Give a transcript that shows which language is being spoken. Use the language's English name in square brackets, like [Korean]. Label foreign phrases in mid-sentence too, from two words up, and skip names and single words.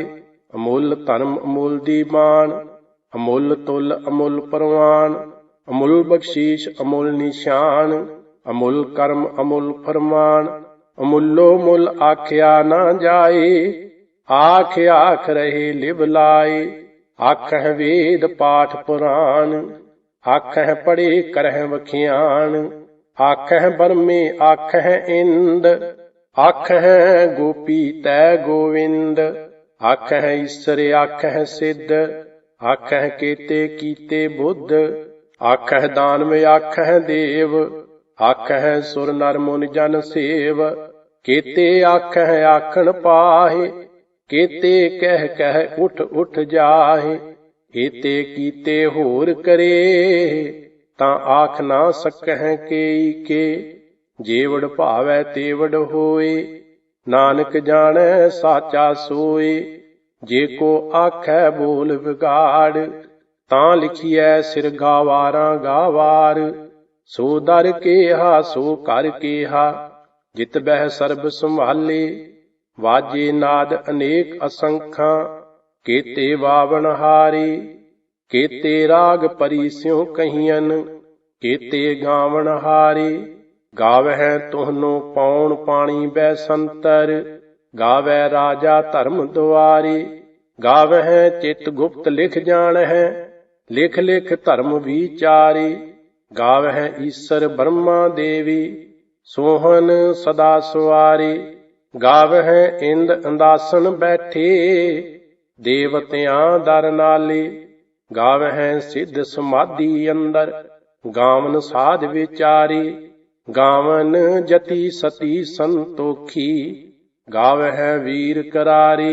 [Punjabi] ਅਮੁਲ ਧਰਮ ਅਮੁਲ ਦੀਵਾਨ, ਅਮੁਲ ਤੁਲ ਅਮੁਲ ਪਰਵਾਨ। ਅਮੁਲ ਬਖਸ਼ੀਸ਼ ਅਮੁਲ ਨਿਸ਼ਾਨ, ਅਮੁਲ ਕਰਮ ਅਮੁਲ ਫ਼ਰਮਾਨ। ਅਮੁਲੋ ਮੁਲ ਆਖਿਆ ਨਾ ਜਾਏ, ਆਖ ਆਖ ਰਹੇ ਲਿਵ ਲਾਏ। ਆਖਹਿ ਵੇਦ ਪਾਠ ਪੁਰਾਣ, ਆਖਹਿ ਪੜ੍ਹੇ ਕਰਹਿ ਵਖਿਆਣ। ਆਖਹਿ ਬਰਮੇ ਆਖਹਿ ਇੰਦ, ਆਖਹਿ ਗੋਪੀ ਤੈ ਗੋਵਿੰਦ। ਆਖਹਿ ਈਸਰ ਆਖਹਿ ਸਿੱਧ, ਆਖਹਿ ਕੇਤੇ ਕੀਤੇ ਬੁੱਧ। ਆਖਹਿ ਦਾਨਵ ਆਖਹਿ ਦੇਵ, ਆਖਹਿ ਸੁਰ ਨਰ ਮੁਨਿ ਜਨ ਸੇਵ। ਕੇਤੇ ਆਖਹਿ ਆਖਣ ਪਾਹੇ, ਕੇਤੇ ਕਹਿ ਕਹਿ ਉਠ ਉਠ ਜਾਹੇ। ਏਤੇ ਕੀਤੇ ਹੋਰ ਕਰੇ, ਤਾਂ ਆਖ ਨਾ ਸਕਹਿ ਕੇਈ ਕੇ। ਜੇਵਡ ਭਾਵੈ ਤੇਵਡ ਹੋਏ, ਨਾਨਕ ਜਾਣੈ ਸਾਚਾ ਸੋਏ। ਜੇ ਕੋ ਆਖੈ ਬੋਲ ਵਿਗਾੜ, ਤਾਂ ਲਿਖੀਐ ਸਿਰ ਗਾਵਾਰਾਂ ਗਾਵਾਰ। ਸੋ ਦਰ ਕੇਹਾ ਸੋ ਕਰ ਕੇਹਾ, ਜਿਤ बਹਿ ਸਰਬ ਸੰਭਾਲੇ। ਵਾਜੇ ਨਾਦ ਅਨੇਕ ਅਸੰਖਾਂ, ਕੇਤੇ ਵਾਵਣ ਹਾਰੇ। ਕੇਤੇ ਰਾਗ ਪਰੀ ਸਿਉਂ ਕਹੀਅਨ, ਕੇਤੇ ਗਾਵਣ ਹਾਰੇ। ਗਾਵਹਿ ਤੁਹਨੋ ਪਉਣ ਪਾਣੀ ਬੈਸੰਤਰ, ਗਾਵੈ ਰਾਜਾ ਧਰਮ ਦੁਆਰੇ। ਗਾਵਹਿ ਚਿਤ ਗੁਪਤ ਲਿਖ ਜਾਣਹਿ, ਲਿਖ ਲਿਖ ਧਰਮ ਵਿਚਾਰੇ। ਗਾਵਹਿ ਈਸਰ ਬ੍ਰਹਮਾ ਦੇਵੀ, ਸੋਹਨ ਸਦਾ ਸੁਆਰੇ। ਗਾਵਹਿ ਇੰਦ ਅੰਦਾਸਨ ਬੈਠੇ, ਦੇਵਤਿਆਂ ਦਰ ਨਾਲੇ। ਗਾਵਹਿ ਸਿੱਧ ਸਮਾਧਿ ਅੰਦਰ, ਗਾਵਨ ਸਾਧ ਵਿਚਾਰੇ। ਗਾਵਨ ਜਤਿ ਸਤੀ ਸੰਤੋਖੀ, ਗਾਵਹਿ ਵੀਰ ਕਰਾਰੇ।